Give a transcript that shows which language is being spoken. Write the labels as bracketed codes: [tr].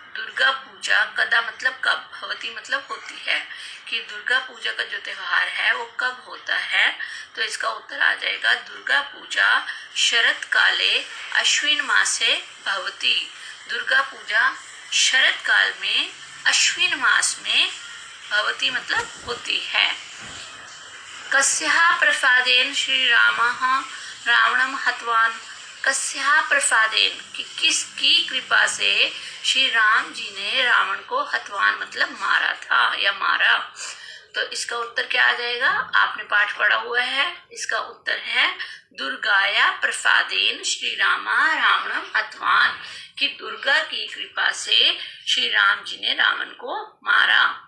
[sa] दुर्गा पूजा कदा [hi] मतलब कब, भवति मतलब होती है, कि दुर्गा पूजा का जो त्योहार है वो कब होता है। तो इसका उत्तर आ जाएगा, [sa] दुर्गा पूजा शरत काले अश्विन मासे भवति। [hi] दुर्गा पूजा शरत काल में अश्विन मास में भवति मतलब होती है। [sa] कस्याः प्रसादेन श्री रामः रावणं हतवान। कस्याः प्रसादेन [hi] कि किसकी कृपा से श्री राम जी ने रावण को हतवान मतलब मारा था या मारा। तो इसका उत्तर क्या आ जाएगा, आपने पाठ पढ़ा हुआ है। इसका उत्तर है [sa] दुर्गाया प्रसादेन श्री रामा रावणम हतवान, [hi] कि दुर्गा की कृपा से श्री राम जी ने रावण को मारा।